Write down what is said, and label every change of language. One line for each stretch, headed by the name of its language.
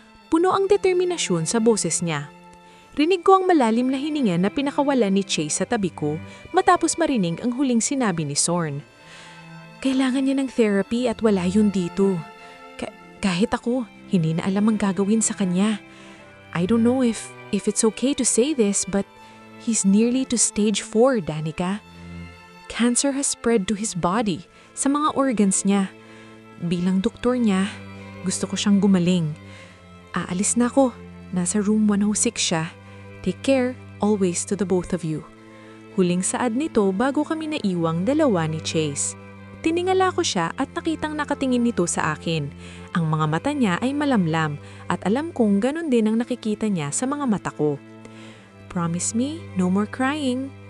Filipino: Puno ang determinasyon sa boses niya. Rinig ko ang malalim na hininga na pinakawala ni Chase sa tabi ko matapos marinig ang huling sinabi ni Sorn. Kailangan niya ng therapy at wala yun dito. Kahit ako, hindi na alam ang gagawin sa kanya.
English: I don't know if it's okay to say this but he's nearly to stage 4, Danica. Cancer has spread to his body,
Filipino: sa mga organs niya. Bilang doktor niya, gusto ko siyang gumaling. Aalis na ako. Nasa room 106 siya.
English: Take care, always to the both of you.
Filipino: Huling saad nito bago kami naiwang dalawa ni Chase. Tiningala ko siya at nakitang nakatingin nito sa akin. Ang mga mata niya ay malamlam at alam kong ganun din ang nakikita niya sa mga mata ko.
English: Promise me, no more crying.